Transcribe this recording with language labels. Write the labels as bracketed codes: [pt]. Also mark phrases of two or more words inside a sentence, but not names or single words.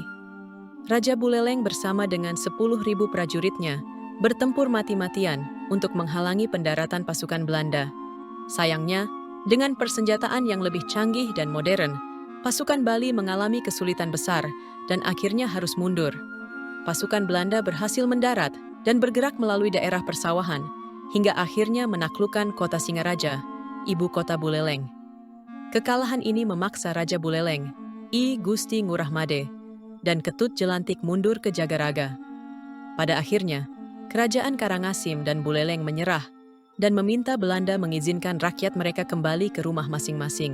[id] Raja Buleleng bersama dengan 10.000 prajuritnya bertempur mati-matian untuk menghalangi pendaratan pasukan Belanda. Sayangnya, dengan persenjataan yang lebih canggih dan modern, pasukan Bali mengalami kesulitan besar dan akhirnya harus mundur. Pasukan Belanda berhasil mendarat dan bergerak melalui daerah persawahan hingga akhirnya menaklukkan kota Singaraja, ibu kota Buleleng. Kekalahan ini memaksa Raja Buleleng, I Gusti Ngurah Made, dan Ketut Jelantik mundur ke Jagaraga. Pada akhirnya, Kerajaan Karangasem dan Buleleng menyerah dan meminta Belanda mengizinkan rakyat mereka kembali ke rumah masing-masing.